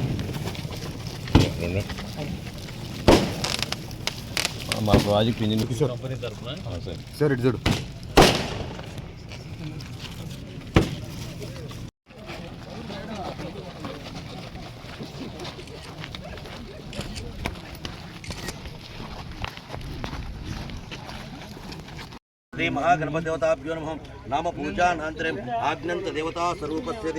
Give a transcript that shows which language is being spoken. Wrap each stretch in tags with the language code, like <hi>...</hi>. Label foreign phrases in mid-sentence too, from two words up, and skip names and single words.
<te>మా</te> <en>project engineer company</en> <te>తరఫున సార్ ఇటు చూడు.</te> <sa>श्री महागणपतिदेवताभ्यो नमः नाम पूजानान्तरम् आग्नन्त देवता स्वरूपस्य</sa>